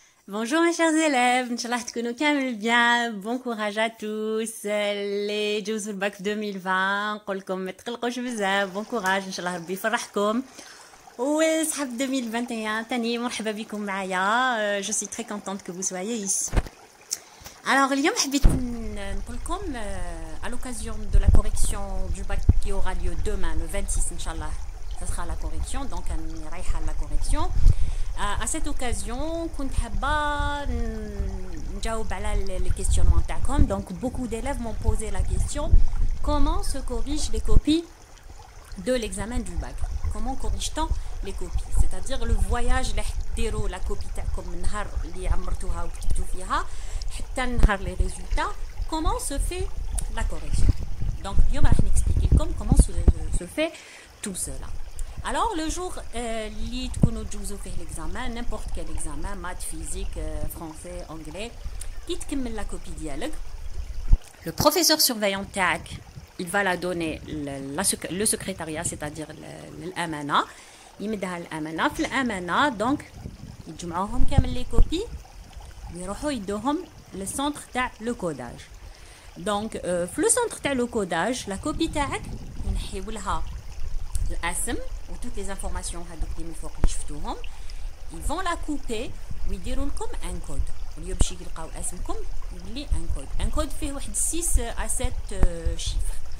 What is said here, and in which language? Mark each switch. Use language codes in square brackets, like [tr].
[ar] Bonjour mes chers élèves, Inch'Allah تكونوا كامل bien, [fr] bon courage à tous [ar] اللي جوزوا الباك في 2020 نقول لكم ما تقلقوش بزاف bon courage إن شاء الله ربي يفرحكم وصحاب 2021 تاني مرحبا بكم معايا [fr] je suis très contente que vous soyez ici. Alors اليوم حبيت نقول لكم à l'occasion de la correction du bac qui aura lieu demain le 26 Inch'Allah ça sera la correction donc [ar] أنا رايحة [fr] la correction. À cette occasion, [ar] كنت حابة نجاوب على [fr] les questionnements [ar] تاعكم. [fr] Donc beaucoup d'élèves m'ont posé la question comment se corrigent les copies de l'examen du bac. Comment corrige-t-on les copies? C'est-à-dire le voyage [ar] اللي حديروا la copie تاعكم من نهار اللي عمرتوها وكتبتوا فيها حتى نهار les résultats. [fr] Comment se fait la correction? Donc [ar] اليوم راح [fr] نexpliquer لكم comment se fait tout cela. Alors le jour اللي تكونوا تجوزوا فيه l'examen, n'importe quel examen, maths, physique, français, anglais, qui تكمل la copie ديالك, le professeur surveillant تاعك, il va la donner le secrétariat, c'est-à-dire l'amana, [ar] يمدها الامانه في الامانه [fr] donc [ar] يجمعوهم كامل [fr] les copies [ar] ويروحوا يدوهم للسونتر تاع لو كوداج. donc في لو سونتر تاع لو كوداج la copie تاعك ينحيو لها الاسم و [fr] toutes les informations [ar] هذوك اللي من فوق اللي شفتوهم [fr] ils vont la couper [ar] ويديروا لكم ان كود واليوم باش يلقاو اسمكم يولي ان كود فيه واحد 6 à 7 شيفر.